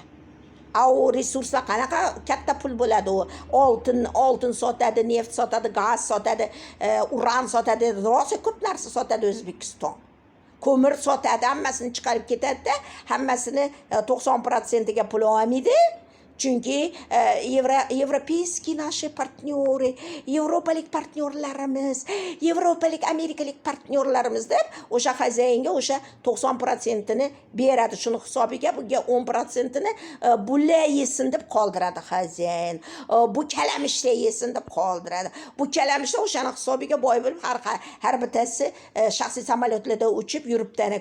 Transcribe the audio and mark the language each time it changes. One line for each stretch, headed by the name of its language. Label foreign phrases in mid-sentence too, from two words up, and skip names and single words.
Uzbek: U resurslar qanaqa katta pul bo'ladi u? Oltin sotadi, neft sotadi, gaz sotadi, uran sotadi, rosa ko'p narsa sotadi O'zbekiston. Ko'mir sotadi, hammasini chiqarib ketadi-da, hammasini 90%ga pul olmaydi.
Russian: Chunki европейские наши партнеры,
Uzbek: yevropalik partnerlarimiz, yevropalik, amerikalik partnerlarimiz deb o'sha xazayinga o'sha 90%ni beradi. Shuni hisobiga bunga 10%ni bular yesin deb qoldiradi xazayin. Bu kalamishlar yesin deb qoldiradi. Bu kalamishlar o'shani hisobiga boy bo'lib har bittasi shaxsiy samolyotlarda uchib yuribdi.